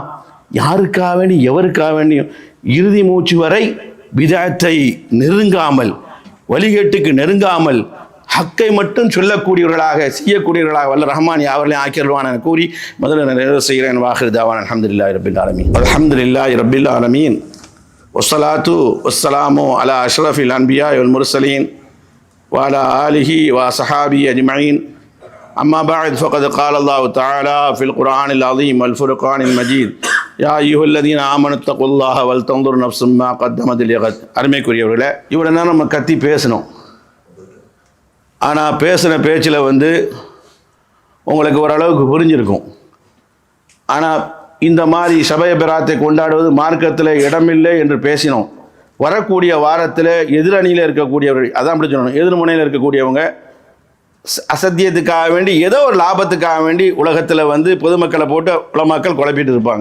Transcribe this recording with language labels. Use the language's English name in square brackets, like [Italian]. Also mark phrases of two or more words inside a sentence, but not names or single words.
[Tamil] யாருக்காக வேண்டி, எவருக்காக வேண்டியும் இறுதி மூச்சு வரை பிதஅத்தை நெருங்காமல், வழிகேட்டுக்கு நெருங்காமல், ஹக்கை மட்டும் சொல்லக்கூடியவர்களாக, செய்யக்கூடியவர்களாக வல்ல ரஹ்மான் யாவர்களையும் ஆக்கிடுவான் என கூறி முதல்ல நிறைவு செய்கிறேன். [Arabic] وآخر دعوانا الحمد لله رب العالمين. الحمد لله رب العالمين. والصلاة والسلام على أشرف الأنبياء والمرسلين وعلى آله وصحبه أجمعين. أما بعد فقد قال الله تعالى في القرآن العظيم والفرقان المجيد يا أيها الذين آمنوا اتقوا الله ولتنظر نفس ما قدمت لغد. [Tamil] அருமைக்குரியவர்களே, இவ்வளோ நேரம் நம்ம கத்தி பேசணும். ஆனால் பேசின பேச்சில் உங்களுக்கு ஓரளவுக்கு புரிஞ்சிருக்கும். ஆனால் இந்த மாதிரி சபைய பெராத்தை கொண்டாடுவது மார்க்கத்தில் இடமில்லை என்று பேசினோம். வரக்கூடிய வாரத்தில் எதிரணியில் இருக்கக்கூடியவர்கள், அதான் அப்படி சொல்லணும், எதிர்முனையில் இருக்கக்கூடியவங்க அசத்தியத்துக்காக வேண்டி, ஏதோ ஒரு லாபத்துக்காக வேண்டி உலகத்தில் பொதுமக்களை போட்டு உலமாக்கள் குழப்பிட்டு இருப்பாங்க.